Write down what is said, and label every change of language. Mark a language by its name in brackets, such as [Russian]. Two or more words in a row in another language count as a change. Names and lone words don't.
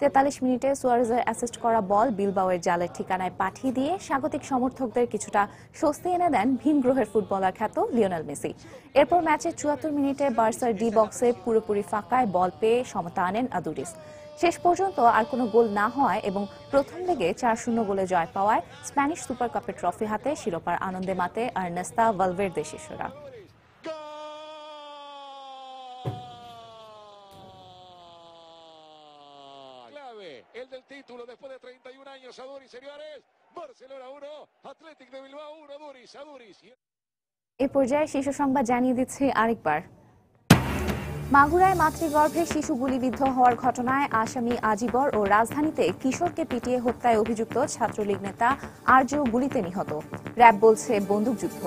[Bangla] 43 মিনিটে সুয়ারেজের অ্যাসিস্ট করা বল বিলবাওয়ের জালের ঠিকানায় পাঠিয়ে দিয়ে স্বাগতিক সমর্থকদের কিছুটা স্বস্তি এনে দেন ভিন গ্রহের ফুটবলার খ্যাত লিওনেল মেসি। এরপর ম্যাচের 74 মিনিটে বার্সার ডি বক্সে পুরোপুরি ফাঁকায় বল পেয়ে সমতা আনেন আদুরিস। শেষ পর্যন্ত আর কোনো গোল না হওয়ায় এবং প্রথম লেগে 4-0 গোলে জয় পাওয়ায় স্প্যানিশ সুপার কাপের ট্রফি হাতে শিরোপার আনন্দে মাতে আর্নেস্তা ভালভের্দে শিষ্যরা। [Spanish] El del título después de 31 años, Aduri, señores. Barcelona 1, Athletic de Bilbao 1, Aduriz. [Bangla] এই পর্যায়ে শীর্ষ সংবাদ জানিয়ে দিচ্ছি আরেকবার। মাগুরায় মাতৃগর্ভে শিশু গুলিবিদ্ধ হওয়ার ঘটনায় আসামি আজিবর ও রাজধানীতে কিশোরকে পিটিয়ে হত্যায় অভিযুক্ত ছাত্রলীগ নেতা আরজু গুলিতে নিহত। র‍্যাব বলছে বন্দুকযুদ্ধ।